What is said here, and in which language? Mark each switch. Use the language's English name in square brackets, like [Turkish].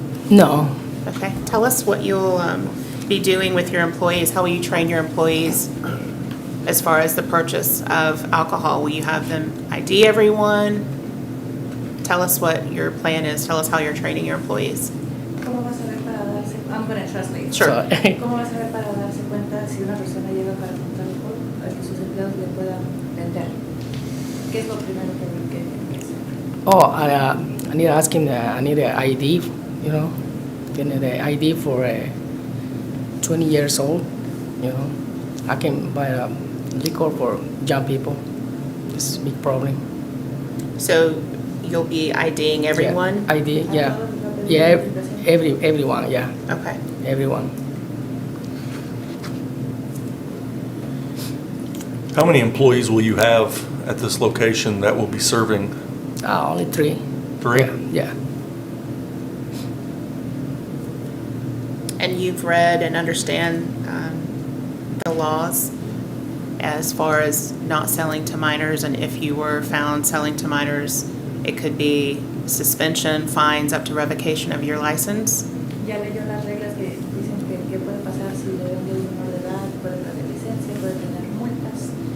[English] no. Okay, tell us what you'll be doing with your employees. How will you train your employees as far as the purchase of alcohol? Will you have them ID everyone? Tell us what your plan is. Tell us how you're training your employees. [Spanish] ¿Cómo vas a ver para darse? [English] I'm gonna translate. Sure. So, [Spanish] ¿Cómo vas a ver para darse cuenta si una persona llega para comprar alcohol a que sus empleados le puedan vender? ¿Qué es lo primero que tienen que hacer? [English] oh, I need to ask him. I need an ID. You know, you need an ID for 20 years old. You know, I can buy liquor for young people. It's a big problem. So you'll be IDing everyone? Yeah, ID. Yeah, yeah. Everyone. Yeah, Okay. everyone. How many employees will you have at this location that will be serving? Only 3. 3? Yeah. And you've read and understand the laws as far as not selling to minors, and if you were found selling to minors, it could be suspension, fines, up to revocation of your license. [Spanish] Ya leyó las reglas que dicen que puede pasar si le ven de un menor de edad, puede perder licencia, puede tener multas.